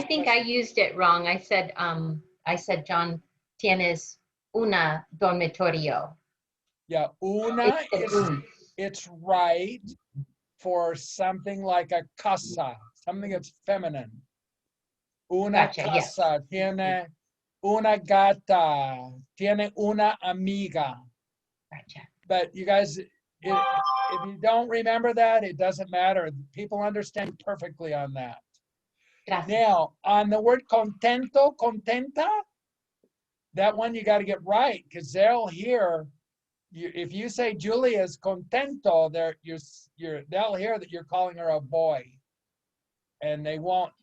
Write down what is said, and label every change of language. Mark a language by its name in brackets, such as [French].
[English] I think I used it wrong. I said John [Spanish] tienes una dormitorio. [English] Yeah, una It's is it's right for something like a casa, something that's feminine. [Spanish] una [English] Gotcha, yes. [Spanish] casa, tiene una gata, tiene una amiga. [English] Gotcha. But you guys, if you don't remember that, it doesn't matter. People understand perfectly on that. [Spanish] Gracias. [English] Now, on the word contento, contenta, that one you got to get right because they'll hear. If you say Julia's contento, they'll hear that you're calling her a boy, and they won't.